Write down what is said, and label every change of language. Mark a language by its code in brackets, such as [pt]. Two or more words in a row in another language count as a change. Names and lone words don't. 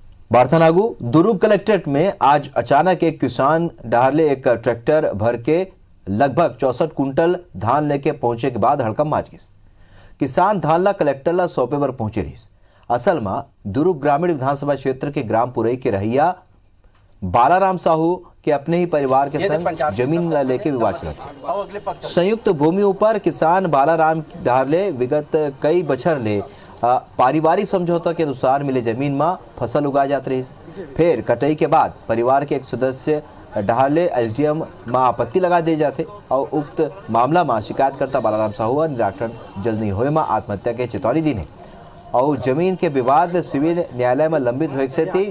[hne] बारथानागु दुर्ग कलेक्ट्रेट में आज अचानक एक किसान डाहरले एक ट्रैक्टर भर के लगभग 64 कुंटल धान लेके पहुंचे के बाद हड़कम माच गई। किसान धान ला कलेक्टर ला सौंपे पर पहुंचे रही। असल में दुर्ग ग्रामीण विधानसभा क्षेत्र के ग्राम पुरई के रहिया बालाराम साहू के अपने ही परिवार के संग जमीन ला लेके विवाद चला था। संयुक्त भूमि ऊपर किसान बालाराम डाहरले विगत कई बछर ले पारिवारिक समझौता के अनुसार मिले जमीन में फसल उगाई जाती रही। फिर कटाई के बाद परिवार के एक सदस्य डाहरले एसडीएम में आपत्ति लगा दे जाते और उक्त मामला में शिकायतकर्ता बालाराम साहू निराकरण जल्द नहीं होए में आत्महत्या के चेतावनी दी ने और जमीन के विवाद सिविल न्यायालय में लंबित होने से थी।